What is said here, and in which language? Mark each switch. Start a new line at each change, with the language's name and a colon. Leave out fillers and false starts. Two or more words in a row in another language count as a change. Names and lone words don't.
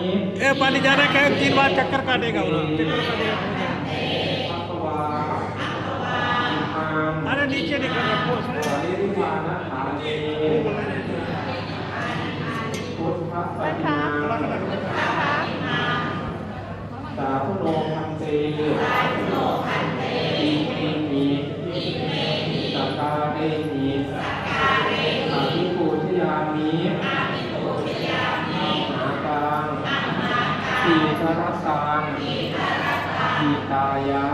Hindi: पानी जाना क्या 3 बार चक्कर काटेगा अरे नीचे निकल
Pali: สาธุโนพันเตอิมิมิสักการเรหิอาภิปูชยามินาตังสีทรัสสังอิตายะ